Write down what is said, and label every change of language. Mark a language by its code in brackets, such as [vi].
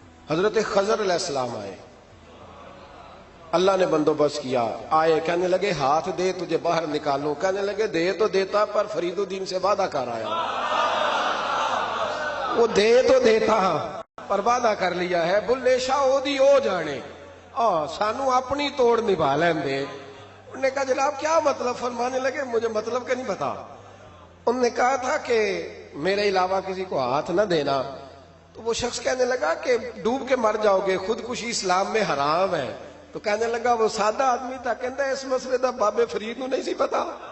[ur] حضرت خضر علیہ السلام آئے، اللہ نے بندوبست کیا. آئے کہنے لگے ہاتھ دے تجھے باہر نکالوں. کہنے لگے دے تو دیتا پر فرید الدین سے وعدہ کر آیا. وہ دے تو دیتا پر وعدہ کر لیا ہے. [pa] بلے شاہ اودی او جانے، سانو اپنی توڑ نبھا لین دے. [ur] انہوں نے کہا جناب کیا مطلب؟ فرمانے لگے مجھے مطلب کا نہیں پتا. انہوں نے کہا تھا کہ میرے علاوہ کسی کو ہاتھ نہ دینا. تو وہ شخص کہنے لگا کہ ڈوب کے مر جاؤ گے، خودکشی اسلام میں حرام ہے. تو کہنے لگا وہ سادہ آدمی تھا، کہتا ہے [pa] اس مسئلے دا بابے فرید نو نہیں سی پتا.